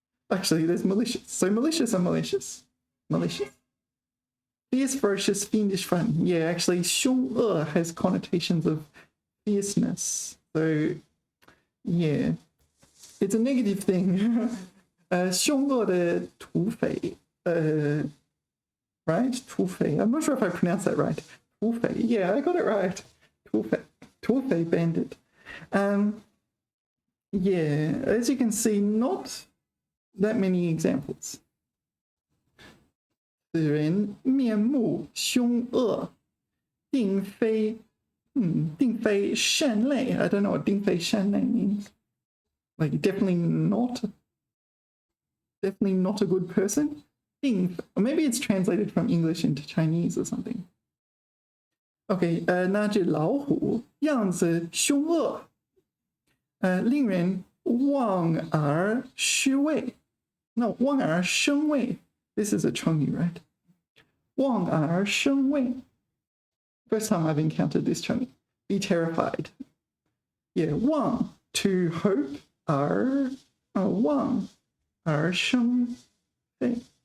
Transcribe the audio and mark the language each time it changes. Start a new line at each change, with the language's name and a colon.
English: Actually, there's malicious. So malicious and malicious. Fierce, ferocious, fiendish, fun. Yeah, actually, 凶恶 has connotations of fierceness. So, yeah, it's a negative thing.
Chinese: 凶恶的土匪, right? 土匪.
English: I'm not sure if I pronounced that right. 土匪.Yeah, I got it right. 土匪 bandit. Yeah, as you can see, not that many examples.
Chinese: 此人面目凶恶，定非善类.
English: I don't know what
Chinese: 定非善类
English: means. Like definitely not a good person. 定, or maybe it's translated from English into Chinese or something.
Chinese: Okay, 那只老虎样子凶恶，令人望而失畏。 No, 望而生畏.
English: This is a 成语, right?
Chinese: 望而生畏.
English: First time I've encountered this 成语. Be terrified. Yeah, 望, to hope, 望而生畏.